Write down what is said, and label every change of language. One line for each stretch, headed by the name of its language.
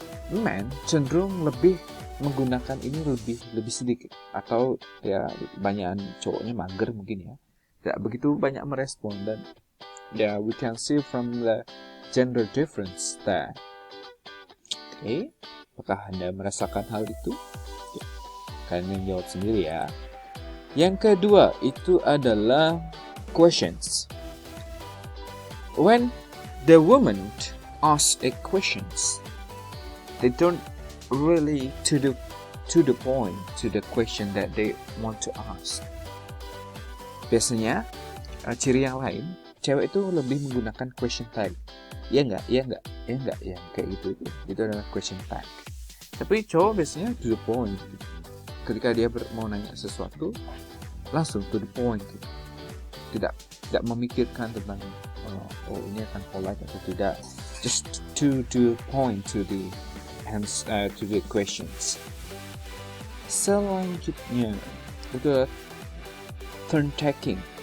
Indonesian: Men cenderung lebih menggunakan ini lebih sedikit, atau ya banyakan cowoknya mager mungkin ya, tidak begitu banyak merespon. Dan ya
English: we can see from the gender difference there.
Indonesian: Oke, apakah Anda merasakan hal itu? Kalian jawab sendiri ya. Yang kedua itu adalah questions.
English: When the woman asks a questions, they don't really to the point to the question that they want to ask.
Indonesian: Biasanya ciri yang lain, cewek itu lebih menggunakan question tag. Ya enggak, kayak gitu. Itu adalah question tag. Tapi cowok biasanya
English: to the point.
Indonesian: Ketika dia mau nanya sesuatu, langsung
English: to the point.
Indonesian: Tidak memikirkan tentang ini akan polite atau tidak.
English: Just to the point, to the questions.
Indonesian: Selanjutnya itu turn taking.